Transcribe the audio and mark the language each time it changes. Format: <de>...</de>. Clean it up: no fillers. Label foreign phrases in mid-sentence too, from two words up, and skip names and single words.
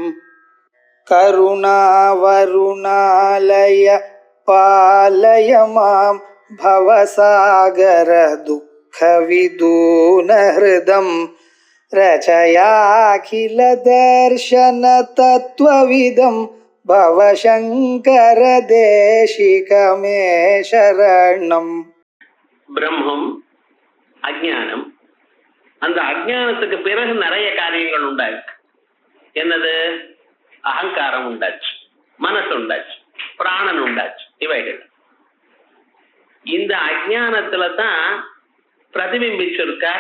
<sa>करुणावरुणालय पालय मां भवसागर दुःखविदूनहृदं रचयाखिलदर्शन तत्त्वविदं भवशङ्कर देशिकमे शरणम्.</sa> <ta>பிரம்மம் அஜ்ஞானம். அந்த அஜ்ஞானத்துக்கு பிறகு நிறைய காரியங்கள் உண்டாயிருக்கு. என்னது? அகங்காரம் உண்டாச்சு, மனசு உண்டாச்சு, பிராணன் உண்டாச்சு. இவைகள் இந்த அஜ்ஞானத்துல தான் பிரதிபிம்பிச்சிருக்கார்.</ta>